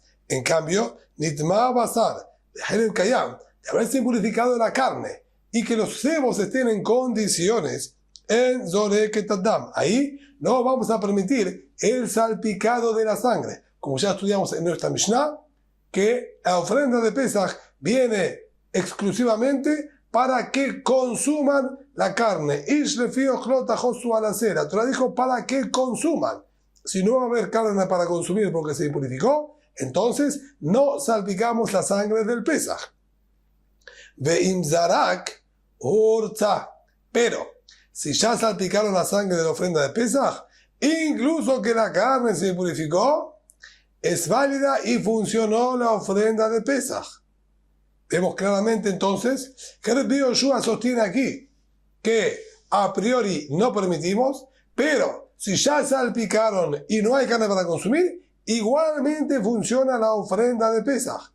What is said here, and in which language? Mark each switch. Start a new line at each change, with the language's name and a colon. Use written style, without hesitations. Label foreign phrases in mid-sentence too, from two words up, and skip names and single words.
Spanish: En cambio,
Hebrew: נטמא בשר חלב קיים,
Spanish: de haberse impurificado la carne y que los cebos estén en condiciones, en
Hebrew: זורק את הדם,
Spanish: ahí no vamos a permitir el salpicado de la sangre, como ya estudiamos en nuestra Mishnah, que la ofrenda de Pesach viene exclusivamente para que consuman la carne. La Torah dijo para que consuman. Si no va a haber carne para consumir porque se impurificó, entonces no salpicamos la sangre del Pesach.
Hebrew: ואם זרק הורצה,
Spanish: pero si ya salpicaron la sangre de la ofrenda de Pesach, incluso que la carne se purificó, es válida y funcionó la ofrenda de Pesach. Vemos claramente entonces que Rabbi Yoshua sostiene aquí que a priori no permitimos, pero si ya salpicaron y no hay carne para consumir, igualmente funciona la ofrenda de Pesach.